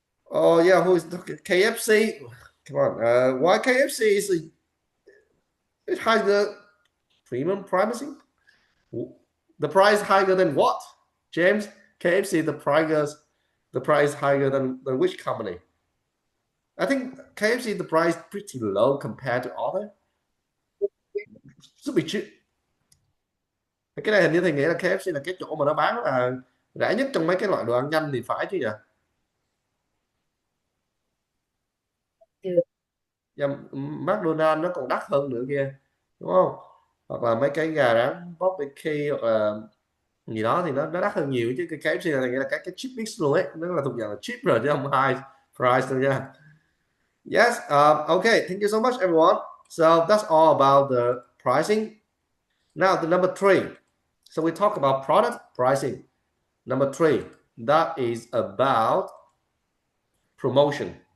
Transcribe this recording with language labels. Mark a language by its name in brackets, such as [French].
[English] Oh yeah, who is KFC? Come on, why KFC is it higher premium pricing? The price higher than what? James, KFC the price higher than which company? I think KFC the price pretty low compared to other. Should be cheap. [Vietnamese] Cái này hình như thầy nghĩ là KFC là cái chỗ mà nó bán là rẻ nhất trong mấy cái loại đồ ăn nhanh thì phải chứ nhỉ? Dạ, McDonald's nó còn đắt hơn nữa kia, đúng không? Hoặc là mấy cái gà rán barbecue hoặc là gì đó thì nó đắt hơn nhiều, chứ cái KFC là nghĩa là cái chip mix luôn ấy, nó là thuộc dạng là chip rồi chứ không [English] high price [Vietnamese] đâu nha. [English] Yes, okay, thank you so much everyone. So that's all about the pricing. Now the number 3. So we talk about product pricing. Number 3, that is about promotion.